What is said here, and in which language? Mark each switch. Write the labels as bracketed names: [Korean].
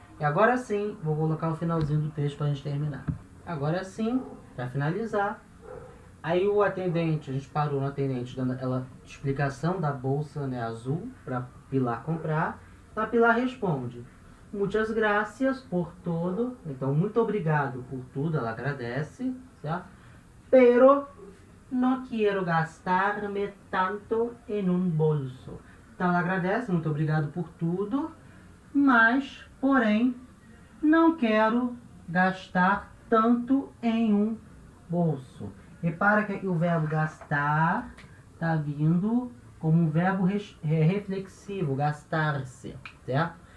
[Portuguese] E agora sim, vou colocar o finalzinho do texto para a gente terminar. Agora sim, para finalizar, aí o atendente, a gente parou no atendente dando aquela explicação da bolsa, né, azul para Pilar comprar. A Pilar responde: muitas [Spanish] gracias por todo. [Portuguese] Então, muito obrigado por tudo, ela agradece, certo? [Spanish] Pero no quiero gastarme tanto en un bolso. [Portuguese] Então, ela agradece, muito obrigado por tudo, mas, porém, não quero gastar tanto em um bolso. Repara que o verbo gastar está vindo como um verbo reflexivo, gastar-se, certo?